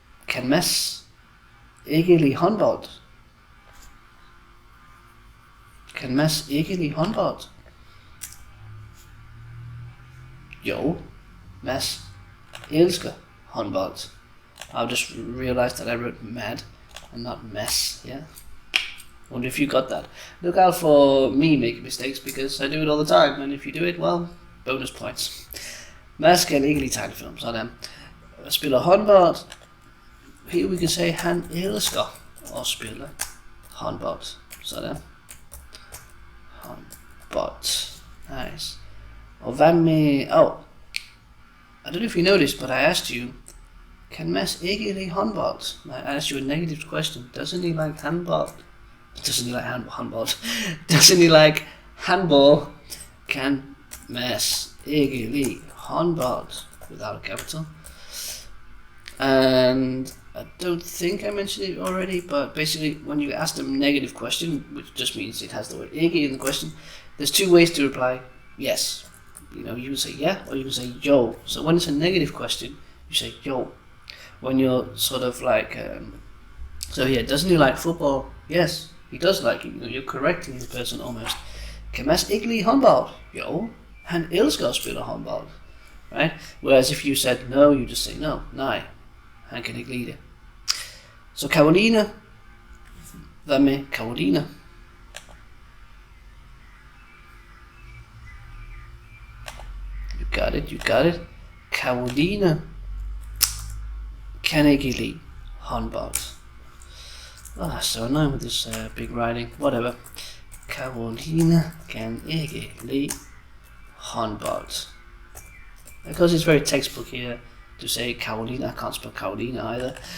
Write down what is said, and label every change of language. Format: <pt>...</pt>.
<da>Kan Mads ikke lide håndbold? Kan Mads ikke lide håndbold? Jo, Mads elsker håndbold.</da> <en>I've just realized that I wrote mad and not Mads, yeah? Wonder if you got that. Look out for me making mistakes because I do it all the time, and if you do it, well, bonus points.</en> <da>Mads kan ikke lide tegnefilm, sådan. Spiller håndbold.</da> <en>Here we can say,</en> <da>han elsker at spille håndbold. Sådan. Håndbold. Nice. Og hvad med...</da> <en>I don't know if you noticed, but I asked you,</en> <da>kan Mads ikke lide håndbold?</da> <en>I asked you a negative question. Doesn't he like handball? Doesn't he like handball? Doesn't he like handball?</en> <da>Kan Mads ikke lide håndbold?</da> <en>Without a capital. And I don't think I mentioned it already, but basically when you ask them a negative question, which just means it has the word ikke in the question, there's two ways to reply yes. You know, you can say yeah or you can say yo. So when it's a negative question, you say yo. When you're sort of like, so yeah, doesn't he like football? Yes, he does like it. You know, you're correcting the person almost.</en> <da>Kan Mads ikke lide håndbold? Jo, han elsker at spille håndbold.</da> <en>Right? Whereas if you said no, you just say no,</en> <da>nej, han kan ikke lide det. Så Caroline, hvad med Caroline?</da> <en>You got it.</en> <da>Caroline kan ikke lide håndbold.</da> <en>Oh, so annoying with this big writing. Whatever.</en> <da>Caroline kan ikke lide håndbold.</da> <en>Because it's very textbook here to say Caroline. I can't spell Caroline either.</en>